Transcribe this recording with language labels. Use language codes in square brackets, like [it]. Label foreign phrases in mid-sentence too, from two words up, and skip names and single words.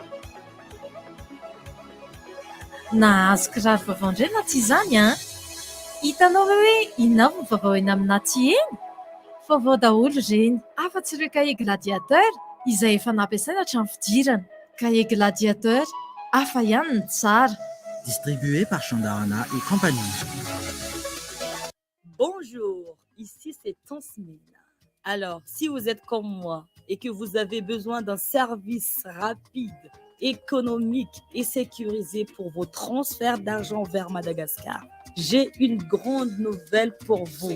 [mg] Nahazo kiraro vaovao indray na tsy izany a? Hitanao hoe inona avy ny vaovao eny amina ty eny? Vaovao daholo ireny, afa-tsy ireo cahier gladiateur izay efa nampiasaina hatramin'ny fidirana. Cahier gladiateur, hafa ihany ny tsara. [fr] Distribué par Chandarana et compagnie. Bonjour, ici c'est Tansmine. Alors, si vous êtes comme moi et que vous avez besoin d'un service rapide, économique et sécurisé pour vos transferts d'argent vers Madagascar, j'ai une grande nouvelle pour vous.